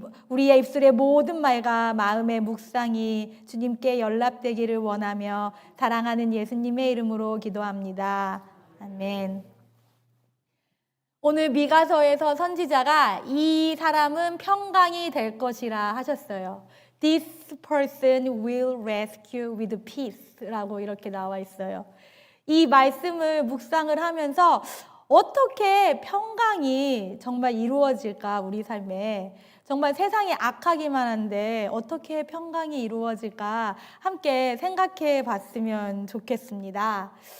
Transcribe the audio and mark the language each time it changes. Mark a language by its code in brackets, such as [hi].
[ko] 우리의 입술의 모든 말과 마음의 묵상이 주님께 연락되기를 원하며 사랑하는 예수님의 이름으로 기도합니다. 아멘. 오늘 미가서에서 선지자가 이 사람은 평강이 될 것이라 하셨어요. [en] This person will rescue with peace [ko] 라고 이렇게 나와 있어요. 이 말씀을 묵상을 하면서 어떻게 평강이 정말 이루어질까, 우리 삶에. 정말 세상이 악하기만 한데 어떻게 평강이 이루어질까 함께 생각해 봤으면 좋겠습니다.